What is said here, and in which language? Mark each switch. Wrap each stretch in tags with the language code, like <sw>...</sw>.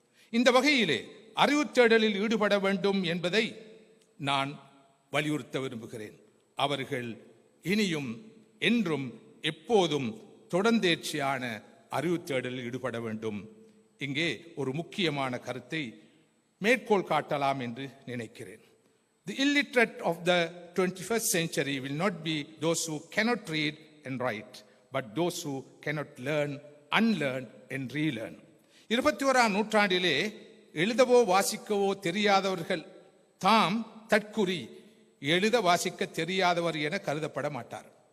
<ta>இந்த வகையிலே அறிவுத் தேடலில் ஈடுபட வேண்டும் என்பதை நான் வலியுறுத்த விரும்புகிறேன். அவர்கள் இனியும் என்றும் எப்போதும் தொடர்ந்தேர்ச்சியான அறிவுத் தேடலில் ஈடுபட வேண்டும். இங்கே ஒரு முக்கியமான கருத்தை மேற்கோள் காட்டலாம் என்று நினைக்கிறேன்.</ta> <en>The illiterate of the 21st century will not be those who cannot read and write, but those who cannot learn, unlearn and relearn.</en> <ta>21ஆம் நூற்றாண்டிலே எழுதவோ வாசிக்கவோ தெரியாதவர்கள் தாம் தற்குறி எழுத வாசிக்க தெரியாதவர் என கருதப்பட மாட்டார்.</ta>